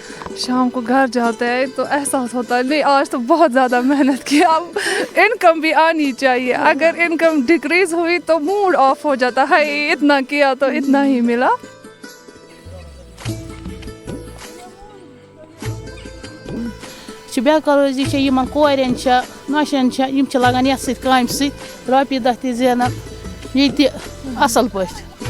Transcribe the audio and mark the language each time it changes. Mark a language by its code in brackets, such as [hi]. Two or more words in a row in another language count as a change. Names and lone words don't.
[ur] شام کو گھر جاتے ہیں تو احساس ہوتا ہے نہیں آج تو بہت زیادہ محنت کی, اب انکم بھی آنی چاہیے. اگر انکم ڈکریز ہوئی تو موڈ آف ہو جاتا ہے, اتنا کیا تو اتنا ہی ملا. [ks] بے روزی کورین نشن لگان یتھ سۭتۍ کامہِ سۭتۍ رۄپیہِ دہ تہِ زینان ییٚتہِ اصل پٲٹھۍ.